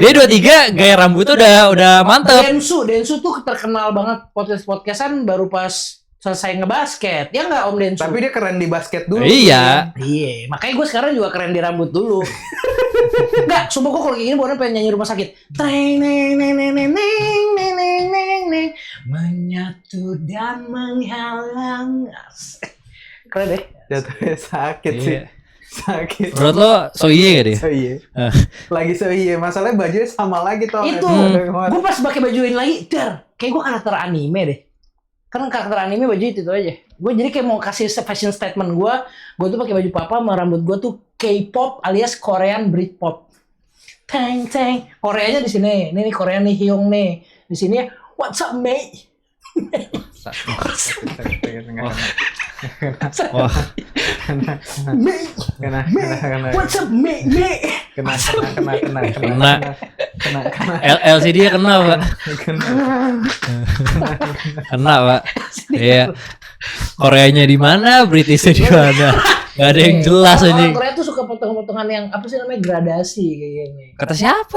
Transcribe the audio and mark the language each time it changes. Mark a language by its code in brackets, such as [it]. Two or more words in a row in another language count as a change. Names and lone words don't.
[id] Dia 23 gaya rambutnya udah mantep. Densu tuh terkenal banget podcastan baru pas selesai ngebasket. Ya nggak Om Densu? Tapi dia keren di basket dulu. Iya. Iya, makanya gue sekarang juga keren di rambut dulu. Enggak, sumpah gue kalau kayak gini bener pengen nyanyi rumah sakit. Teng neng neng neng neng neng neng neng neng neng menyatu dan menghalang. Keren deh. Jatuhnya sakit Iya. sih. Sakit. Menurut lo so iya gak dia? So iya. Lagi so iya. Masalahnya bajunya sama lagi toh. Itu, gue pas pakai baju ini lagi, kayak gue karakter anime deh. Kan karakter anime baju itu aja. Gue jadi kayak mau kasih [en] fashion statement [id] gue tuh pakai baju papa sama rambut gue tuh K-pop alias [en] Korean Britpop. [id] Teng teng. Koreanya di sini. Ini nih Korea nih Hyung nih. Di sini [en] what's up mate? [id] Wah. Mate. Kena. [en] What's up mate? [id] Kena. LCD kena, Pak. Kena, Pak. Iya. Koreanya di mana? Britishnya di mana? Gak ada yang jelas Orang ini. Korea tuh suka potongan-potongan yang apa sih namanya gradasi kayak gini.